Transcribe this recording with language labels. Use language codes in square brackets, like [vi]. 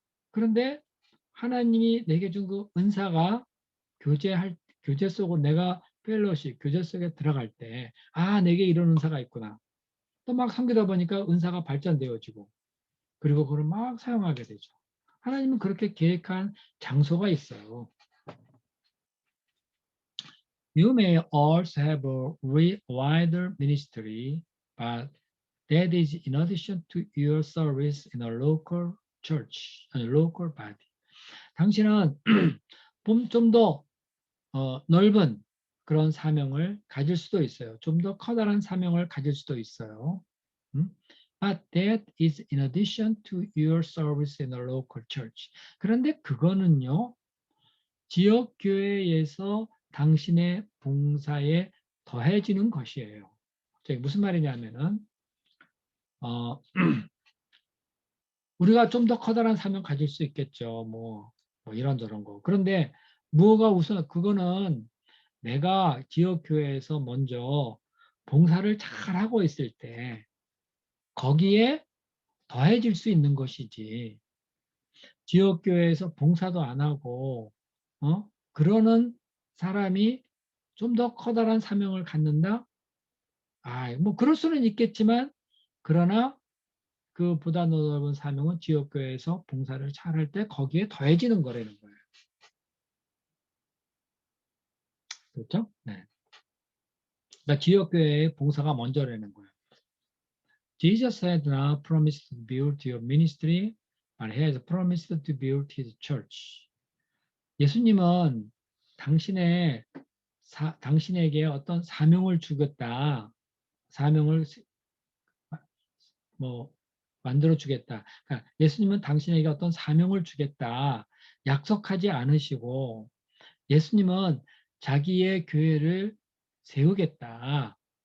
[ko] 그런데 하나님이 내게 준 그 은사가 교제 속으로 내가 펠로십, 교제 속에 들어갈 때, 아, 내게 이런 은사가 있구나. 또 막 섬기다 보니까 은사가 발전되어지고, 그리고 그걸 막 사용하게 되죠. 하나님은 그렇게 계획한 장소가 있어요. [en] You may also have a wider ministry, but that is in addition to your service in a local church, a local body. [ko] 당신은 좀 더 넓은 그런 사명을 가질 수도 있어요. 좀 더 커다란 사명을 가질 수도 있어요. [en] But that is in addition to your service in a local church. [ko] 그런데 그거는요, 지역 교회에서 당신의 봉사에 더해지는 것이에요. 무슨 말이냐면은 어, 우리가 좀 더 커다란 사명 가질 수 있겠죠. 뭐 이런저런 거. 그런데 무엇가 우선 그거는 내가 지역교회에서 먼저 봉사를 잘 하고 있을 때 거기에 더해질 수 있는 것이지. 지역교회에서 봉사도 안 하고 그러는 사람이 좀 더 커다란 사명을 갖는다? 뭐 그럴 수는 있겠지만 그러나 그보다 넓은 사명은 지역교회에서 봉사를 잘 할 때 거기에 더해지는 거라는 거예요. 그렇죠? 네. 그러니까 지역교회의 봉사가 먼저라는 거예요. [en] Jesus had not promised to build your ministry, but he has promised to build his church. [ko] 예수님은 당신에게 어떤 사명을 주겠다. 사명을 뭐 만들어 주겠다. 그러니까 예수님은 당신에게 어떤 사명을 주겠다. 약속하지 않으시고 예수님은 자기의 교회를 세우겠다.